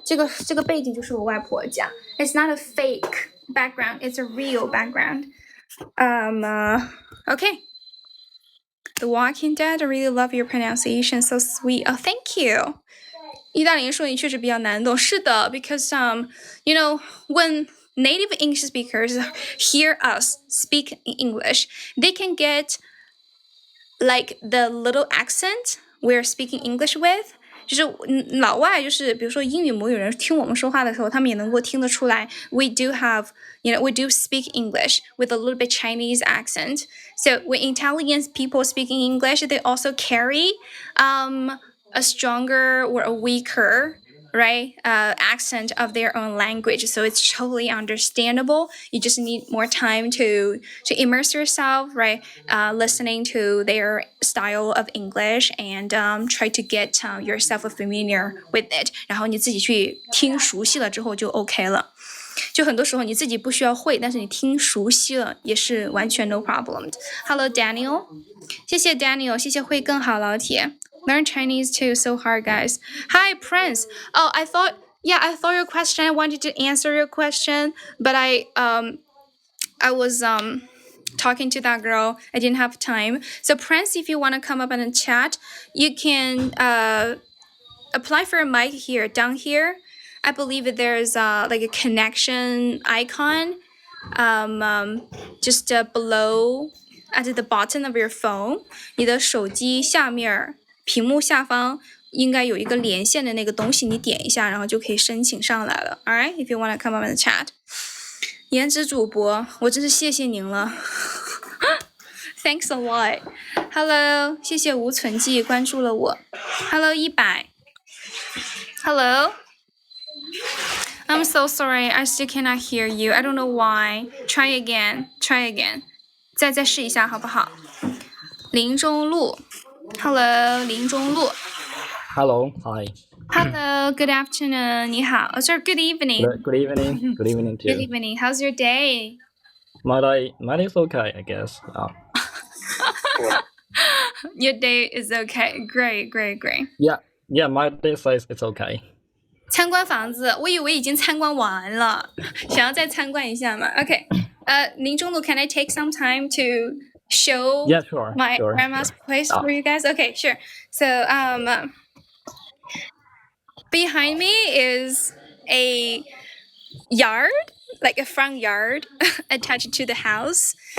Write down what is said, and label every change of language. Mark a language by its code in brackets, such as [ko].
[zh] 这个背景就是我外婆家。 [en] It's not a fake background. It's a real background. Okay. The Walking Dead. I really love your pronunciation. So sweet. Oh, thank you. [zh] 意大利人说你确实比较难懂。是的 [en] because when native English speakers hear us speak in English, they can get like the little accent we're speaking English with. [zh] 就是老外就是比如说英语母语人听我们说话的时候，他们也能够听得出来 [en] we do speak English with a little bit Chinese accent. So when Italian people speaking English, they also carry a stronger or a weaker, right, accent of their own language. So it's totally understandable. You just need more time to immerse yourself, right, listening to their style of English and try to get yourself familiar with it. [zh] 然后你自己去听熟悉了之后就 OK 了。就很多时候你自己不需要会，但是你听熟悉了也是完全 [en] no problem. Hello [zh] Daniel. 谢谢 Daniel. 谢谢会更好老铁。 [en] Learn Chinese too, so hard, guys. Hi, Prince. Oh, I thought your question. I wanted to answer your question, but I was talking to that girl. I didn't have time. So, Prince, if you want to come up and chat, you can apply for a mic here, down here. I believe there's like a connection icon, just below at the bottom of your phone. [zh] 你的手机下面。屏幕下方应该有一个连线的那个东西，你点一下，然后就可以申请上来了。 [en] Alright, if you want to come up and chat. [zh] 颜值主播，我真是谢谢您了。 [en] Thanks a lot. Hello, [zh] 谢谢无存记关注了我。 [en] Hello 100. Hello. I'm so sorry, I still cannot hear you. I don't know why. Try again. [zh] 再试一下好不好？ [en] 林中路。 Hello, 林中路。 Hello, hi. Hello, good afternoon. [zh] 你好。 [en] Oh, sorry, good evening. Good evening. Good evening too. Good evening. How's your day? My day is okay, I guess. Your day is okay. Great. Yeah, my day says it's okay. [zh] 参观房子，我以为已经参观完了，想要再参观一下嘛。 [en] Okay. 林中路 can I take some time to show my grandma's place for you guys? Okay, sure. So behind me is a yard, like a front yard attached to the house.